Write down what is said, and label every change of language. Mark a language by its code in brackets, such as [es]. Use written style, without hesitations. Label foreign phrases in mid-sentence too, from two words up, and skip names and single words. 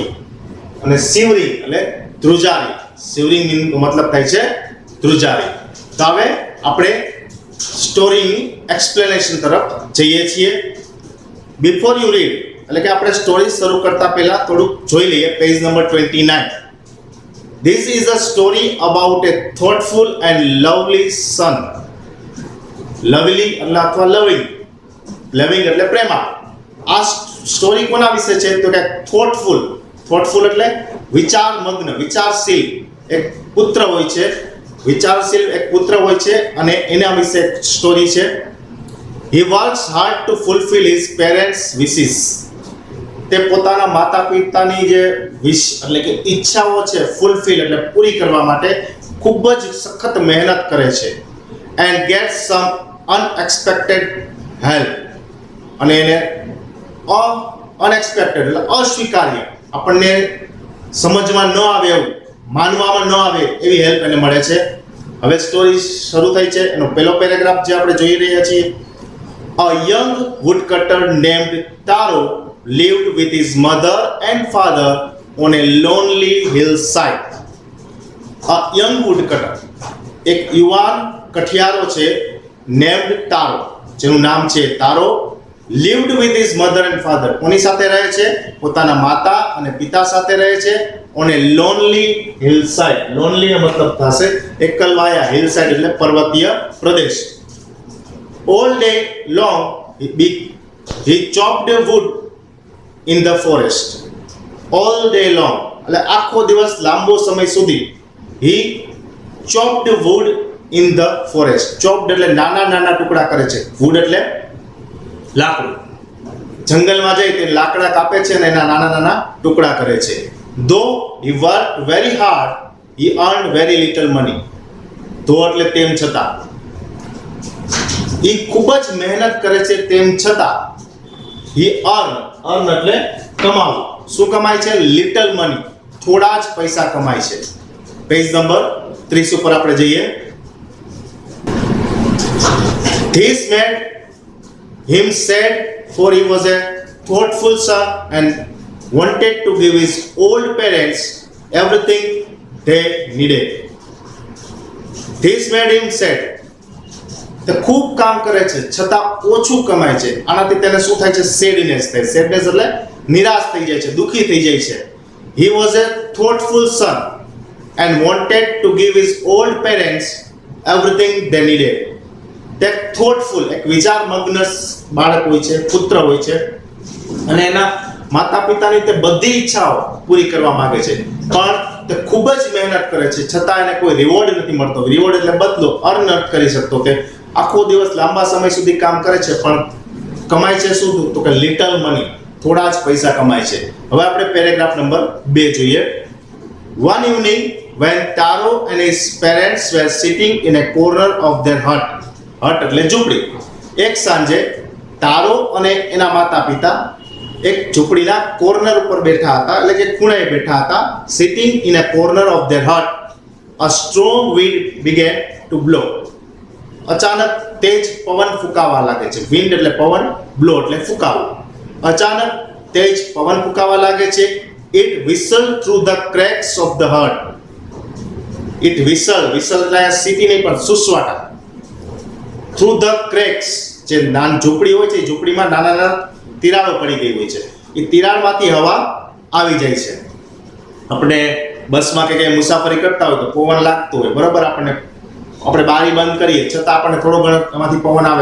[gu] અને સિવરિંગ એટલે ધ્રુજારી. સિવરિંગ નો મતલબ થાય છે ધ્રુજારી. તો હવે આપણે સ્ટોરીની એક્સપ્લેનેશન તરફ જઈએ છીએ. [en] before you read [gu] એટલે કે આપણે સ્ટોરી શરૂ કરતા પહેલા થોડુંક જોઈ લઈએ [en] page number [gu] 29. [en] This is a story about a thoughtful and lovely son. [gu] Lovely એટલે અથવા લવિંગ, લવિંગ એટલે પ્રેમા. આ સ્ટોરી કોના વિશે છે તો કે થોટફુલ. થોટફુલ એટલે વિચાર મગ્ન, વિચારશીલ એક પુત્ર હોય છે, વિચારશીલ એક પુત્ર હોય છે, અને એના વિશે સ્ટોરી છે. [en] He works hard to fulfill his parents' wishes. [gu] તે પોતાના માતા પિતાની જે વિશ એટલે કે ઈચ્છાઓ છે, ફૂલફિલ એટલે પૂરી કરવા માટે ખૂબ જ સખત મહેનત કરે છે. [en] And gets some unexpected help. [gu] અને એને અનએક્સપેક્ટેડ એટલે અસ્વીકાર્ય, આપણને સમજમાં ન આવે એવું, માનવામાં ન આવે એવી હેલ્પ એને મળે છે. હવે સ્ટોરી શરૂ થઈ છે. એનો પહેલો પેરેગ્રાફ જે આપણે જોઈ રહ્યા છીએ. [en] A young woodcutter named Taro lived with his mother and father on a lonely hillside. A young woodcutter [gu] એક યુવાન કઠિયારો છે, [en] named Taro, [gu] જેનું નામ છે તારો. [en] lived with his mother and father, [gu] કોની સાથે રહે છે? પોતાના માતા અને પિતા સાથે રહે છે. [en] on a lonely hillside. [gu] Lonely નો મતલબ થશે એકલવાયા, hillside એટલે પર્વતીય પ્રદેશ. [en] All day long he chopped wood in the forest. All day long [gu] એટલે આખો દિવસ લાંબો સમય સુધી [en] he chopped wood in the forest. [gu] Chopped એટલે નાના નાના ટુકડા કરે છે. wood એટલે લાકડું. જંગલમાં જાય તે લાકડા કાપે છે અને એના નાના નાના ટુકડા કરે છે. [en] Though he worked very hard, he earned very little money. [gu] though એટલે તેમ છતાં, એ ખૂબ જ મહેનત કરે છે તેમ છતાં [en] he earn [gu] એટલે કમાવું. શું કમાય છે? [en] little money, [gu] થોડા જ પૈસા કમાય છે. [en] page number [gu] 30 ઉપર આપણે જઈએ. [en] This made him sad, for he was a thoughtful son and wanted to give his old parents everything they needed. This made him sad. [gu] તે ખૂબ કામ કરે છે છતાં ઓછું કમાય છે. આનાથી તેને શું થાય છે? સેડનેસ થાય. સેડનેસ એટલે નિરાશ થઈ જાય છે, દુખી થઈ જાય છે. [en] He was a thoughtful son and wanted to give his old parents everything they needed. [gu] તે થોટફુલ, એક વિચાર મગ્ન બાળક હોય છે, પુત્ર હોય છે અને એના માતા પિતાની તે બધી ઈચ્છાઓ પૂરી કરવા માંગે છે, પણ તે ખૂબ જ મહેનત કરે છે છતાં એને કોઈ રિવોર્ડ નથી મળતો. રિવોર્ડ એટલે બદલો, અર્ન નથી કરી શકતો. કે આખો દિવસ લાંબા સમય સુધી કામ કરે છે પણ કમાય છે શું? તો કે [en] little money, [gu] થોડા જ પૈસા કમાય છે. હવે આપણે [en] paragraph number [gu] 2 જોઈએ. [en] One evening when Taro and his parents were sitting in a corner of their hut. [gu] હટ એટલે ઝૂંપડી. એક સાંજે તારો અને એના માતા પિતા એક ઝૂંપડીના કોર્નર ઉપર બેઠા હતા, એટલે કે ખૂણે બેઠા હતા. [en] sitting in a corner of their hut, a strong wind began to blow. [gu] અચાનક તેજ પવન ફૂંકાવા લાગે છે. વિન્ડ એટલે પવન, બ્લો એટલે ફૂંકાવું. અચાનક તેજ પવન ફૂંકાવા લાગે છે. [en] It whistled through the cracks of the hut. It whistled [gu] એટલે સીટી નહીં પણ સુસવાટા. [en] through the cracks, [gu] જે નાની ઝૂંપડી હોય છે, ઝૂંપડીમાં નાના નાના તિરાડો પડી ગઈ હોય છે. એ તિરાડમાંથી હવા આવી જાય છે. આપણે બસમાં કે ક્યાંય મુસાફરી કરતા હોય તો પવન લાગતો હોય, બરાબર, આપણે બારી બંધ કરીએ છતાં આપણને થોડો ઘણો એમાંથી પવન આવે.